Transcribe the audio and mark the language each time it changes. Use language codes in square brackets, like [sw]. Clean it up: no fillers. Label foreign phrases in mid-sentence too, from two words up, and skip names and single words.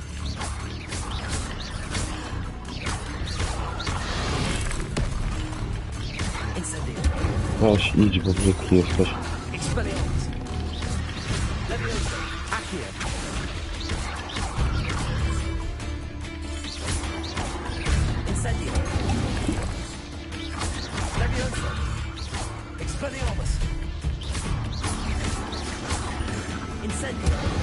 [pl] Incendio. Weź, idź, bo brzydki jesteś. Expelliarmus. Levioso. Accio. Incendio. Levioso. Expelliarmus. Incendio.